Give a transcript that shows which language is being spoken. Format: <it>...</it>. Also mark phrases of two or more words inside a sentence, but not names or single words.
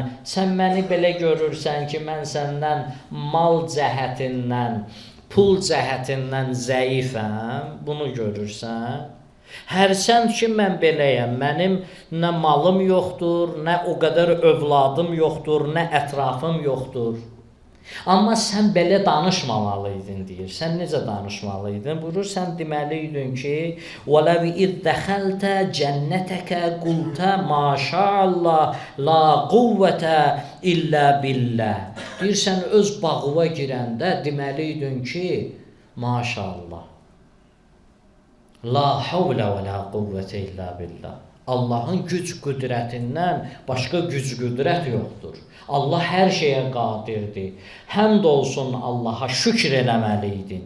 <az>Sən məni belə görürsən ki, mən səndən mal cəhətindən, pul cəhətindən zəifəm, bunu görürsən. Hərçənd ki, mən beləyəm, mənim nə malım yoxdur, nə o qədər övladım yoxdur, nə ətrafım yoxdur. Amma sən belə danışmamalıydın, deyir. Sən necə danışmalıydın? Buyurur, sən deməliydin ki,</az> <ar>وَلَوْ اِذْ دَخَلْتَ جَنَّتَكَ قُلْتَ مَا شَاءَ اللّٰهِ لَا قُوَّةَ إِلَّا بِاللّٰهِ.</ar> <az>Deyir, sən öz bağıva girəndə deməliydin ki, maşallah.</az> <ar>لا حول و لا قوة إلا بالله.</ar> <az>Allahın güc qüdrətindən başqa güc qüdrət yoxdur. Allah hər şeyə qadirdir. Həmd olsun Allaha, şükr eləməliydin.</az>